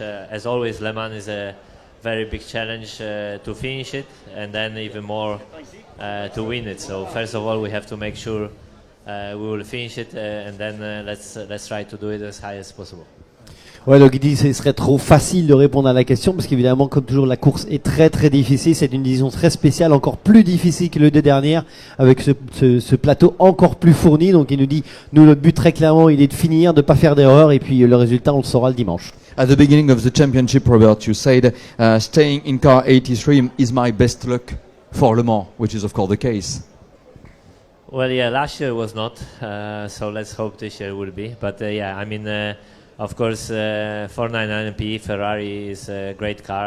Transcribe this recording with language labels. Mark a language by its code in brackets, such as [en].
[en] As always, Le Mans is a very big challenge to finish it, and then even more to win it. So first of all, we have to make sure we will finish it, and then let's try to do it as high as possible. [fr] Ouais, donc il dit que ce serait trop facile de répondre à la question parce qu'évidemment, comme toujours, la course est très très difficile. C'est une division très spéciale, encore plus difficile que les 2 dernières, avec ce plateau encore plus fourni. Donc il nous dit, nous notre but très clairement, il est de finir, de pas faire d'erreur, et puis le résultat on le saura le dimanche. [en] At the beginning of the championship, Robert, you said staying in car 83 is my best luck for Le Mans, which is of course the case. Well, yeah, last year was not, so let's hope this year will be. But yeah, I mean, of course, 499P Ferrari is a great car.